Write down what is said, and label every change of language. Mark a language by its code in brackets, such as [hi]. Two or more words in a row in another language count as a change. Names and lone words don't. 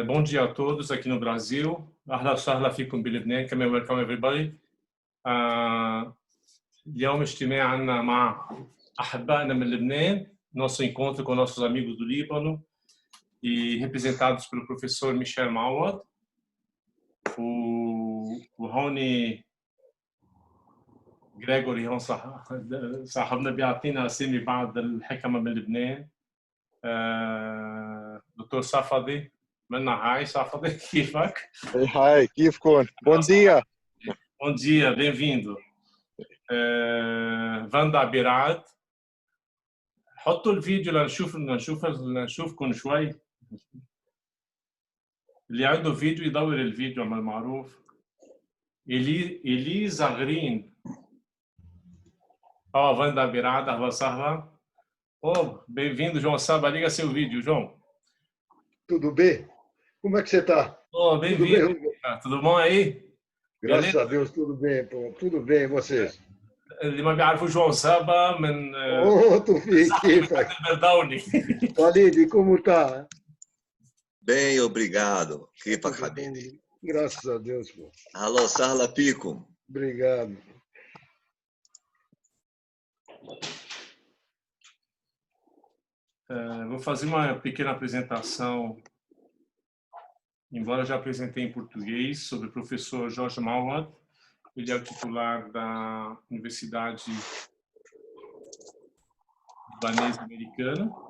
[pt] Bom dia a todos aqui no Brasil. [ar] أهلا وسهلا فيكم بلبنان. كما [en] welcome everybody. [ar] اليوم اجتماعنا مع أحبائنا من لبنان, [pt] nosso encontro com nossos amigos do Líbano e representados pelo professor Michel Mawad. [ar] وهوني جريجوري هون صاحبنا بيعطينا أسامي بعض الحكمة من لبنان. دكتور صفدي منا هاي صفدي كيفك؟ هاي كيفكم؟ [pt] Bom dia. Bom dia, bem-vindo. [ar] فاندا بيراد. حطوا الفيديو لنشوفكم شوي. اللي عنده فيديو يدور الفيديو عمل معروف. إليزا غرين. [pt] Vanda Beirada, [ar] أهلا سهلا. [pt] Bem-vindo, João Saba. Liga seu vídeo, João. Tudo bem? Como é que você está? Bem-vindo. Tudo bom aí? Graças a Deus, tudo bem, pô. Tudo bem, e vocês? [ar] اللي ما بيعرفوا جوان سابا من Tufik, كيفك؟ البرداوني. [pt] Walid, como está? Bem, obrigado. [ar] كيفك حبيبي؟ [pt] Graças a Deus, pô. [ar] أهلا وسهلا فيكم. [pt] Obrigado. Vou fazer uma pequena apresentação, embora já apresentei em português, sobre o professor Jorge Mawad. Ele é o titular da Universidade Libanesa Americana.